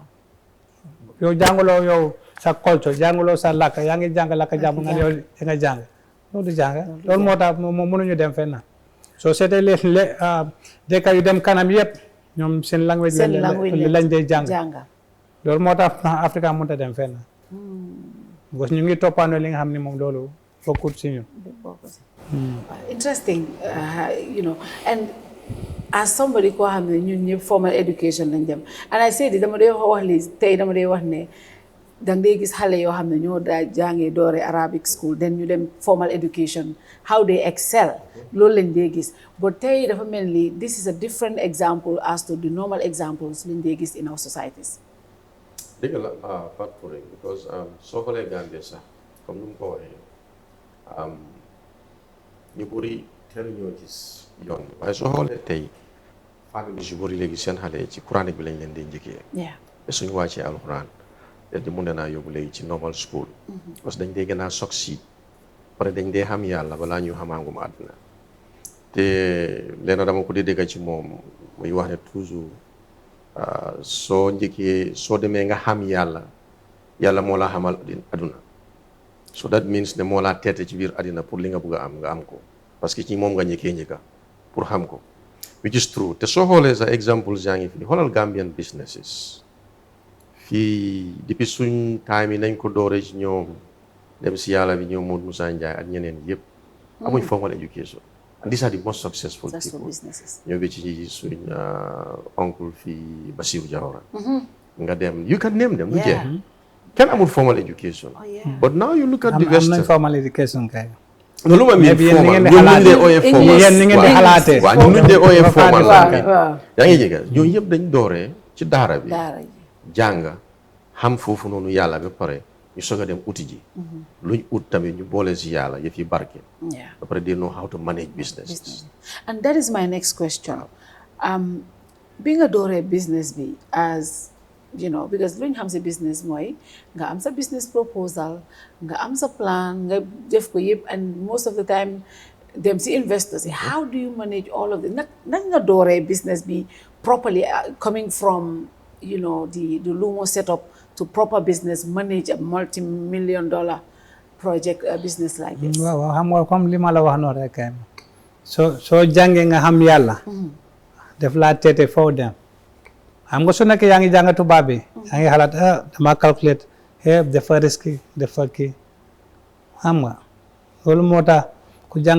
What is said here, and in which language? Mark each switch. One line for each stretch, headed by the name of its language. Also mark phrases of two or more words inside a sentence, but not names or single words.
Wolof: yow jàngaloo yow sa culture jàngaloo sa làkk yaa ngi jàng làkk jàmbur nga yow nga jàng loolu du jàng loolu moo tax moom mënuñu dem fenn soo seetee dëkk yu dem kanam yëpp ñoom seen language lañ dee jàng loolu moo tax Africa mënut a dem fenn
French: parce que
Wolof: ñu ngi toppandoo li nga xam ne moom loolu bokkut si ñun
English: interesting and as somebody
Wolof: koo xam ne ñun ñëpp
English: formal education
Wolof: lañ dem
English: and I said
Wolof: dama dee wax li tey dama dee wax ne danga dee gis xale yoo xam ne ñoo daa jàngee doore
English: Arabic school
Wolof: then ñu dem
English: formal education how they excel
Wolof: loolu lañ dee gis but tey dafa mel ni
English: this is a different example as to the normal examples
Wolof: lañ dee gis
English: in our societies
Wolof: dëgg la
French: part pour
Wolof: because soo xoolee Gambie sax comme ni mu ko waxee ñu bëri teel ñoo gis yoon waaye soo xoolee tey famille yu bëri léegi seen xale ci coranique bi lañ leen di njëkkee te suñu wàccee alxuraan te di mun naa yóbbu léegi ci
English: normal school
French: parce que
Wolof: dañ dee gën a succeed pare dañ dee xam yàlla balaa ñu xamaangum àdduna te leena dama ko di dégg ci moom muy wax ne toujours soo njëkkee soo demee nga xam yàlla moo la xamal àdduna
English: so that means
Wolof: ne moo laa teete ci biir àddina pour li nga bëgg a am nga am ko
French: parce que
Wolof: ci moom nga njëkka pour xam ko
English: which is true
Wolof: te soo xoolee sa exemple yaa ngi fi xoolal
English: Gambian businesses
Wolof: fii depuis suñ time yi nañ ko dooree ci ñoom dem si yàlla bi ñoom Modou Moussa Ndiaye ak ñeneen yëpp amuñ
English: formal education and these are the most successful people
Wolof: ñoo bi ci suñ oncle fii Basirou Jawara nga dem
English: you can name them
Wolof: lu jeex kenn amul
English: formal education but now you look at the West
Wolof: am nañ
English: formal education
Wolof: kay loolu ma miin formal ñoom ñu dee ooyee formal yéen ni ngeen di xalaatee waaw ñu dee ooyee formal yaa ngi jégga ñooñu yëpp dañ dooree ci daara bi jàng xam foofu noonu yàlla ba pare ñu soog a dem uti ji luñ ut tamit ñu boole si yàlla yëf yi barke ba pare
English: they know how to manage business and that is my next question
Wolof: bi nga dooree
English: business bi as because
Wolof: luñ xam si
English: business
Wolof: mooy nga am sa
English: business proposal
Wolof: nga am sa plan nga def ko yëpp
English: and most of the time
Wolof: dem si
English: investors yi how do you manage all of this
Wolof: nag nga dooree
English: business bi properly coming from the Lumo setup to proper business manage a multi-million-dollar project business like this
Wolof: waaw xam nga comme li ma la wax noonu rek soo jàngee nga xam yàlla def laa teete foo dem xam nga su nekkee yaa ngi jàng tubaab bi yaa ngi xalaat dama calculate dafa risque dafa kii xam nga loolu moo tax ku jàng